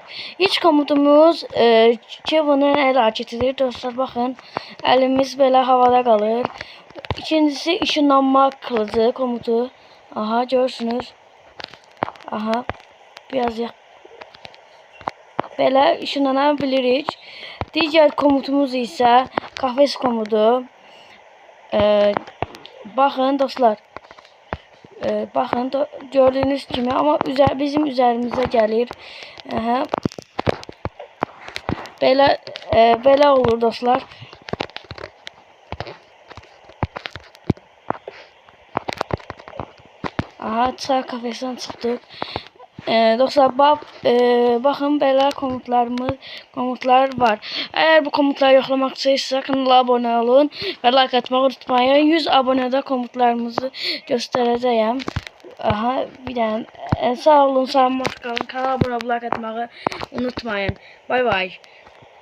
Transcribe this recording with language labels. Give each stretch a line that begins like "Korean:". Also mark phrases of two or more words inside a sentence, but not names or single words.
Turkish: İlk komutumuz Kevin'in el hareketidir.
Azerbaijani: Dostlar baxın, əlimiz belə havada qalır.
Turkish: İkincisi ışınlanma kılıcı komutu.
Azerbaijani: Aha, görürsünüz. Aha, biraz belə ışınlana bilirik.
Turkish: Diğer komutumuz ise kafes komutu. Bakın dostlar. Bakın gördüğünüz gibi ama bizim üzerimize gelir.
Azerbaijani: Belə olur dostlar.
Turkish: Aha, kafesten çıktık. Dostlar bakın belə komutlar var.
Azerbaijani: Eğer bu komutları yoxlamaq istəyirsə kanala abone olun və like atmağı unutmayın.
Turkish: 100 abonede komutlarımızı göstereceğim.
Azerbaijani: Aha, bir dənə sağ olun, salamat qalın. Kanala abone olub like atmağı unutmayın. Bay bay.